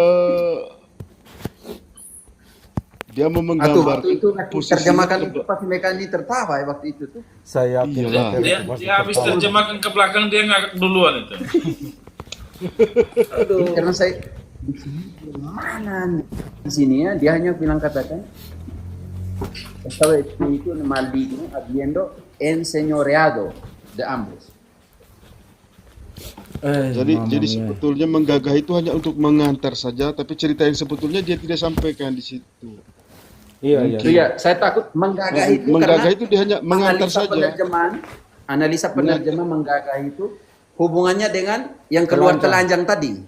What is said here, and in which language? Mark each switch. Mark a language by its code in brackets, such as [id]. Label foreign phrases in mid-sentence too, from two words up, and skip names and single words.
[id] Dia mau Waktu menggambarkan itu posisi terjemahkan itu pasti mereka ini tertawa waktu itu tuh. Saya Iyalah. Dia habis terjemahkan ke belakang dia ngakak duluan itu. Karena saya di sini mana nih? Di sini ya dia hanya bilang katakan [es] estaba espíritu maligno habiendo enseñoreado de ambos. [id] Jadi sebetulnya menggagah itu hanya untuk mengantar saja, tapi cerita yang sebetulnya dia tidak sampaikan di situ. Iya. Saya takut menggagah itu Menggagah karena itu dia hanya mengantar saja. Analisa penerjemah menggagah itu hubungannya dengan yang keluar telanjang tadi.